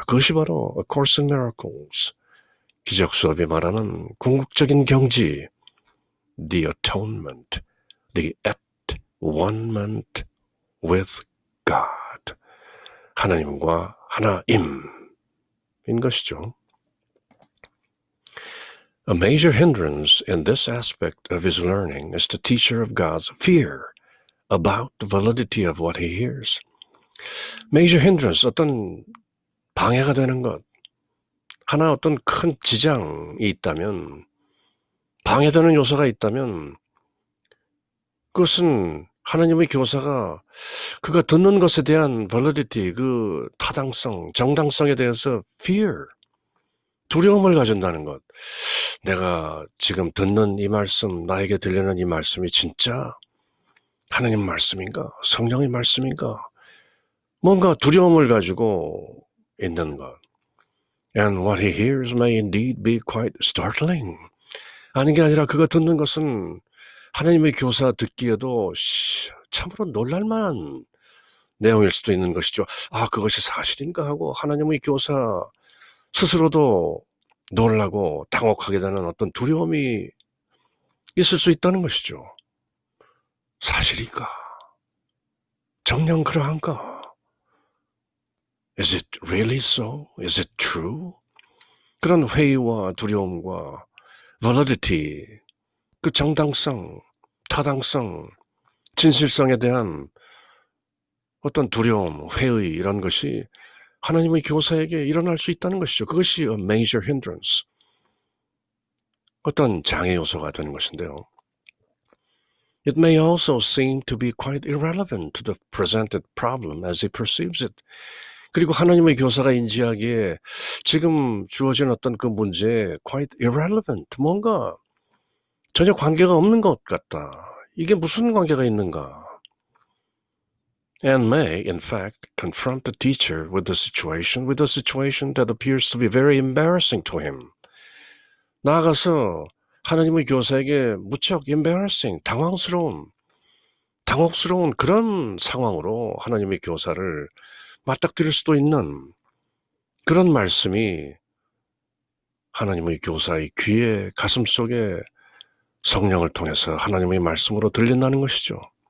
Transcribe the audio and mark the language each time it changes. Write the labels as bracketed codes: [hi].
[ko] 그것이 바로 A Course in Miracles, 기적 수업이 말하는 궁극적인 경지, The Atonement, [en] The At-One-ment with God, [ko] 하나님과 하나임인 것이죠. [en] A major hindrance in this aspect of his learning is the teacher of God's fear about the validity of what he hears. [ko] Major hindrance, 어떤 방해가 되는 것, 하나 어떤 큰 지장이 있다면, 방해되는 요소가 있다면 그것은 하나님의 교사가 그가 듣는 것에 대한 validity, 그 타당성, 정당성에 대해서 fear, 두려움을 가진다는 것. 내가 지금 듣는 이 말씀, 나에게 들리는 이 말씀이 진짜 하나님 말씀인가? 성령의 말씀인가? 뭔가 두려움을 가지고 있는 것. [en] And what he hears may indeed be quite startling. [ko] 아닌 게 아니라 그가 듣는 것은 하나님의 교사 듣기에도 참으로 놀랄만한 내용일 수도 있는 것이죠. 아, 그것이 사실인가 하고 하나님의 교사 스스로도 놀라고 당혹하게 되는 어떤 두려움이 있을 수 있다는 것이죠. 사실인가? 정녕 그러한가? [en] Is it really so? Is it true? [ko] 그런 회의와 두려움과 validity, 그 정당성, 타당성, 진실성에 대한 어떤 두려움, 회의 이런 것이 하나님의 교사에게 일어날 수 있다는 것이죠. 그것이 [en] a major hindrance, [ko] 어떤 장애 요소가 되는 것인데요. [en] It may also seem to be quite irrelevant to the presented problem as he perceives it. [ko] 그리고 하나님의 교사가 인지하기에 지금 주어진 어떤 그 문제에 [en] quite irrelevant, [ko] 뭔가 전혀 관계가 없는 것 같다. 이게 무슨 관계가 있는가? [en] And may, in fact, confront the teacher with a situation that appears to be very embarrassing to him. [ko] 나아가서 하나님의 교사에게 무척 embarrassing, 당혹스러운 그런 상황으로 하나님의 교사를 맞닥뜨릴 수도 있는 그런 말씀이 하나님의 교사의 귀에, 가슴 속에 성령을 통해서 하나님의 말씀으로 들린다는 것이죠.